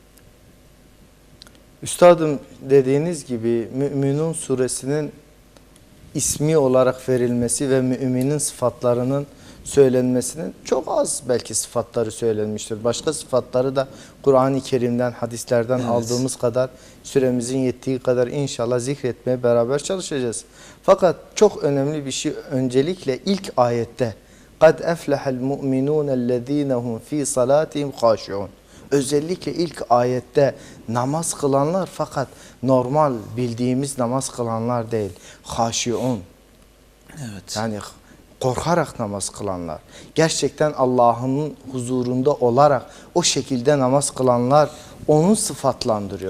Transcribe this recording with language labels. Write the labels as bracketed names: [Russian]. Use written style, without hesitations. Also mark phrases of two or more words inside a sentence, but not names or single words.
[Turkish] Üstadım dediğiniz gibi Mü'minun suresinin ismi olarak verilmesi ve müminin sıfatlarının söylenmesinin çok az belki sıfatları söylenmiştir. Başka sıfatları da Kur'an-ı Kerim'den, hadislerden Evet. aldığımız kadar, süremizin yettiği kadar inşallah zikretmeye beraber çalışacağız. Fakat çok önemli bir şey öncelikle ilk ayette [Arabic] قَدْ اَفْلَحَ الْمُؤْمِنُونَ الَّذ۪ينَ هُمْ ف۪ي صَلَاتِهِمْ خَاشِعُونَ. [Turkish] Özellikle ilk ayette namaz kılanlar fakat normal bildiğimiz namaz kılanlar değil. Haşiun. Evet. Yani korkarak namaz kılanlar. Gerçekten Allah'ın huzurunda olarak o şekilde namaz kılanlar onu sıfatlandırıyor.